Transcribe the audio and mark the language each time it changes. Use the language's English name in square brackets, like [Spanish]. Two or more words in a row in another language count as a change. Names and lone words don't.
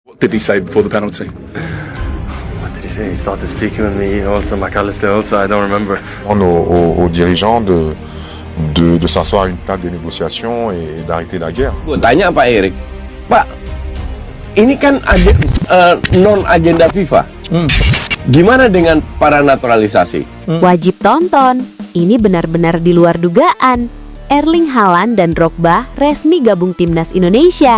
[English] What did he say before the penalty? What did he say? He started speaking with me also, McAllister also, I don't remember. [French] Aux dirigeants de s'asseoir à une table de négociation et d'arrêter la guerre. [Indonesian] Gue tanya Pak Erik, Pak, ini kan non-agenda FIFA. Gimana dengan para naturalisasi? Wajib tonton, ini benar-benar di luar dugaan. Erling Haaland dan Drogba resmi gabung timnas Indonesia.